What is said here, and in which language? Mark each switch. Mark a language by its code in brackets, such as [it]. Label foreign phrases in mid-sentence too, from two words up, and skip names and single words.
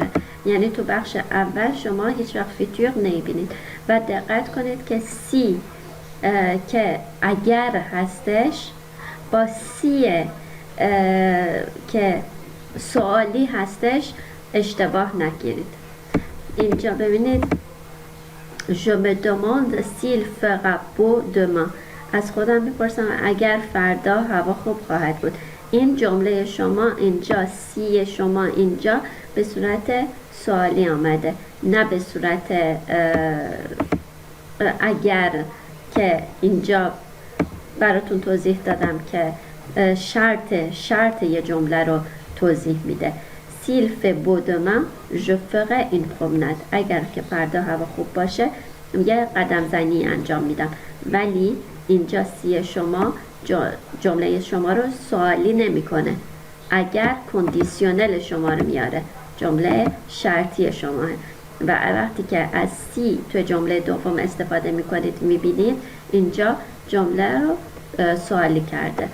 [fa] یعنی تو بخش اول شما هیچ وقت فیتور نمیبینید و دقت کنید که سی که اگر هستش با سی که سوالی هستش اشتباه نگیرید. اینجا ببینید [fr] je me demande s'il fera beau demain. [fa] از خودم میپرسم اگر فردا هوا خوب خواهد بود. این جمله شما اینجا سی شما اینجا به صورت سوالی آمده نه به صورت اگر که اینجا براتون توضیح دادم که شرط یه جمله رو توضیح میده. [fr] s'il fait beau demain je ferai une promenade. [fa] اگر که فردا هوا خوب باشه یه قدم زنی انجام میدم. ولی اینجا سی شما جمله شما رو سوالی نمیکنه. اگر کندیسیونل شما رو میاره جمله شرطی شما و وقتی که از سی تو جمله دوم استفاده میکنید میبینید اینجا جمله رو سوالی کرده.